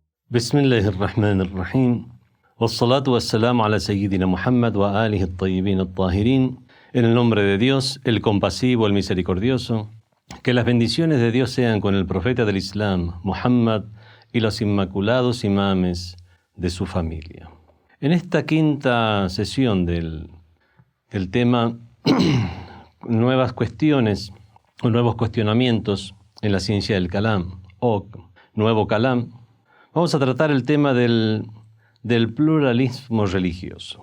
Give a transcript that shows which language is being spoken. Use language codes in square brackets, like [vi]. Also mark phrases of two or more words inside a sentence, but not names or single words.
[ar] بسم الله الرحمن الرحيم والصلاة والسلام على سيدنا محمد وآله الطيبين الطاهرين. [es] En el nombre de Dios, el compasivo, el misericordioso, que las bendiciones de Dios sean con el profeta del Islam, Muhammad, y los inmaculados imames de su familia. En esta quinta sesión del tema nuevas cuestiones o nuevos cuestionamientos en la ciencia del Kalam o nuevo Kalam, vamos a tratar el tema del pluralismo religioso.